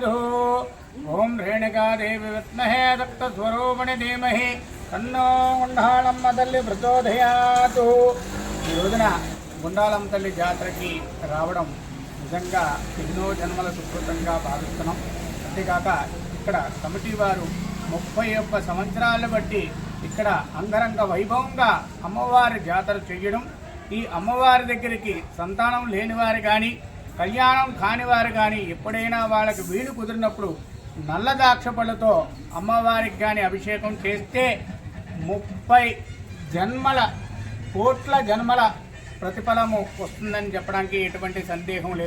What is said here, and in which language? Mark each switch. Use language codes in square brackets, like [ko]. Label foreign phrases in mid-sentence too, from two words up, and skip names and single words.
[sa] ओम रेणुका देवी विद्महे दत्तस्वरूपिणी धीमहि तन्नो गुंडालम्मा तल्ली प्रचोदयात्। [te] ఈ రోజున గుండాలమ్మ తల్లి జాతరకి రావడం నిజంగా ఎన్నో జన్మల సుకృతంగా భావిస్తున్నాం. అంతేకాక ఇక్కడ కమిటీ వారు 31 సంవత్సరాలు బట్టి ఇక్కడ అంగరంగ వైభవంగా అమ్మవారి జాతర చేయడం, ఈ అమ్మవారి దగ్గరికి సంతానం లేనివారు కానీ కళ్యాణం కానివారు కానీ ఎప్పుడైనా వాళ్ళకి వీలు కుదిరినప్పుడు నల్ల ద్రాక్ష పళ్ళతో అమ్మవారికి కానీ అభిషేకం చేస్తే 30 జన్మల కోట్ల జన్మల ప్రతిఫలము వస్తుందని చెప్పడానికి ఎటువంటి సందేహం లేదు.